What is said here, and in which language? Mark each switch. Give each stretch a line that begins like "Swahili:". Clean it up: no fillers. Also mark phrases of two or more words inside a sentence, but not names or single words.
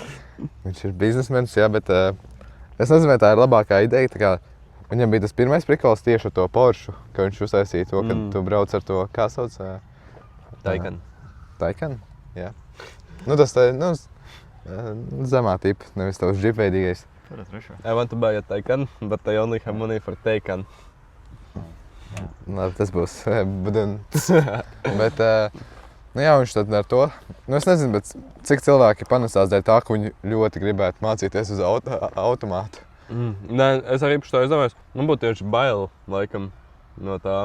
Latvian: viņš ir biznesmenis, jā, bet es nezinu, vai tā ir labākā ideja. Tā kā, viņam bija tas pirmais prikols tieši ar to Porsche, ka viņš uztaisīja to, kad tu brauc ar to, kā sauc? Taycan. Taycan, jā. Nu, tas tā, nu, zemā tipa, nevis tavs džipveidīgais. Tur ir trešo.
English: I want to buy a Taycan, but I only have money for Taycan.
Latvian: Labi, tas būs budin. Bet, nu jā, viņš tad ar to, nu es nezinu, bet cik cilvēki panesās dēļ tā, ka viņi ļoti gribētu mācīties uz automātu. Nē, es arī par to izdomājos. Man būtu tieši bail, laikam, no tā.